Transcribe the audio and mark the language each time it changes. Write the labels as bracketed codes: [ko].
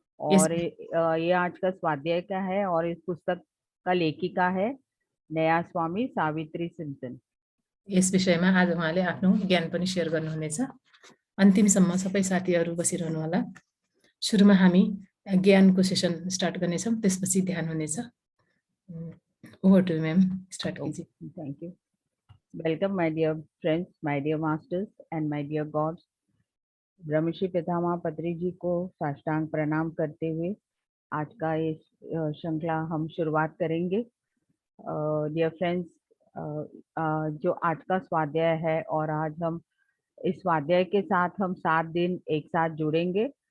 [hi] और ये आज का स्वाध्याय का है और इस पुस्तक का लेखिका है नया स्वामी सावित्री सिम्सन। [ne] यस विषयमा आज उहाँले आफ्नो ज्ञान पनि शेयर गर्नुहुनेछ। अन्तिमसम्म सबै साथीहरू बसिरहनु होला। सुरुमा हामी ज्ञानको सेसन स्टार्ट गर्नेछौँ, त्यसपछि ध्यान हुनेछ। [en] Over to you, ma'am. [hi] Start कीजिए। [en] Thank you. Welcome, my dear friends, my dear masters, and my dear gods. [hi] ब्रह्मश्री पितामह पत्री जी को साष्टांग प्रणाम करते हुए आज का इस श्रृंखला हम शुरुआत करेंगे। डियर फ्रेंड्स, जो आज का स्वाध्याय है और आज हम इस स्वाध्याय के साथ हम 7 दिन एक साथ जुड़ेंगे।